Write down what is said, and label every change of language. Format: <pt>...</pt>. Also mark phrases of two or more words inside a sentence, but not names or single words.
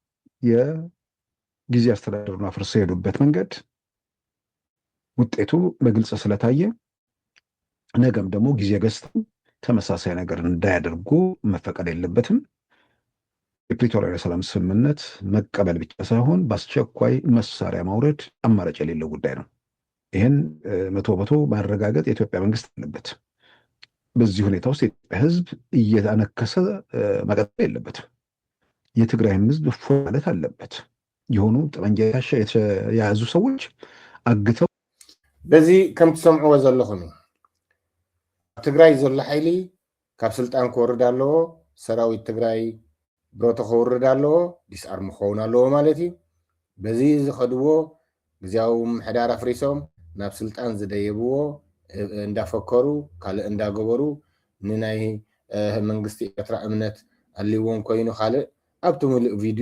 <am>የጊዜ አስተዳደሩን አፍርሰው የሄዱበት መንገድ ውጤቱ በግልጽ ስለታየ ነገም ደግሞ ጊዜ ገዝተው ተመሳሳይ ነገር እንዳያደርጉ መፈቀድ የለበትም የፕሪቶሪያ የሰላም ስምምነት መቀበል ብቻ ሳይሆን በአስቸኳይ መሳሪያ ማውረድ አማራጭ የሌለው ጉዳይ ነው ይህን 100% ማረጋገጥ የኢትዮጵያ መንግስት አለበት በዚህ ሁኔታ ውስጥ የኢትዮጵያ ህዝብ እየተነከሰ መቀጠል የለበትም የትግራይም ህዝብ እፎይ ማለት አለበት። የሆኑ ጠመንጃ የያዙ ሰዎች አግተው</am> <ti>በዚህ ከም ትሰምዕዎ ዘለኹም ትግራይ ዘሎ ሓይሊ ካብ ስልጣን ክወርድ ኣለዎ፣ ሰራዊት ትግራይ ብሮቶ ክውርድ ኣለዎ፣ ዲስኣርም ክኸውን ኣለዎ ማለት እዩ። በዚ ዝኸድዎ ግዜያዊ ምሕዳር ኣፍሪሶም ናብ ስልጣን ዝደየብዎ እንዳፈከሩ ካልእ እንዳገበሩ ንናይ መንግስቲ ኤርትራ እምነት ኣልይዎም ኮይኑ ካልእ ኣብቲ ሙሉእ ቪድዮ</ti>